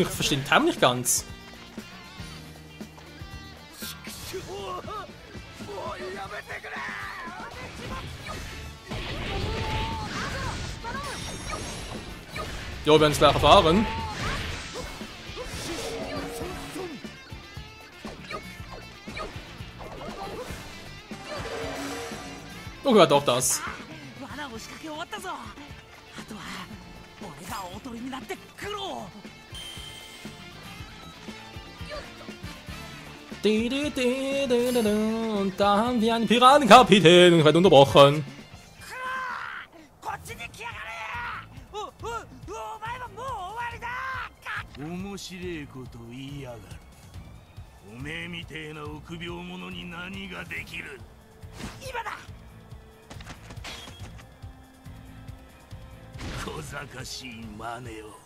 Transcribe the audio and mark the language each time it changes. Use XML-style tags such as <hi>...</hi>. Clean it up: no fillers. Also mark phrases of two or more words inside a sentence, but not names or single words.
<de>Ich verstehe den Timer nicht ganz. Ja, wir werden es gleich erfahren. Okay, doch das.</de> <ja>罠を仕掛け終わったぞ。あとは俺が大鳥になってクロ</ja> <de>ー。Und da haben wir einen Piratenkapitän und ich werde unterbrochen.</de> <ja>こっちに来やがれ。お前はもう終わりだ。面白いこと言いやがる。おめえみてえな臆病者に何ができる。今だ。小賢しい真似を。</ja>